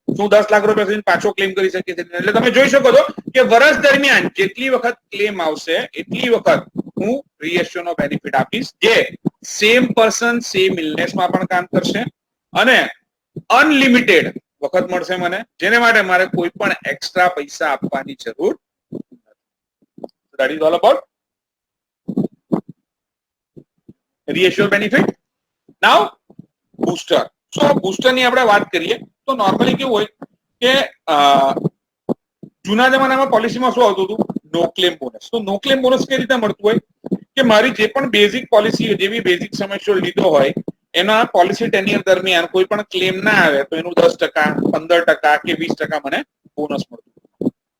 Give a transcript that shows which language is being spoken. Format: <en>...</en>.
<gu>શું 10 લાખ રૂપિયા સુધી પાછો ક્લેમ કરી શકીએ છીએ? એટલે તમે જોઈ શકો છો કે વર્ષ દરમિયાન જેટલી વખત ક્લેમ આવશે એટલી વખત હું રીએશ્યોર નો બેનિફિટ આપીશ, જે સેમ પર્સન સેમ ઇલનેસમાં પણ કામ કરશે અને અનલિમિટેડ વખત મળશે મને, જેને માટે મારે કોઈ પણ એક્સ્ટ્રા પૈસા આપવાની જરૂર નથી.</gu> <en>That is all about reassure benefit. Now booster.</en> <gu>So booster ની આપણે વાત કરીએ તો નોર્મલી કેવું હોય કે જૂના જમાનામાં પોલિસીમાં શું આવતું હતું? No claim bonus. તો નો ક્લેમ બોનસ કઈ રીતે મળતું હોય કે મારી જે પણ બેઝિક પોલિસી જેવી બેઝિક સમ એશ્યોર્ડ લીધો હોય એના પોલિસી ટેન્યુઅર દરમિયાન કોઈ પણ ક્લેમ ના આવે તો એનું 10%, 15% કે 20% મને બોનસ મળતું.</gu>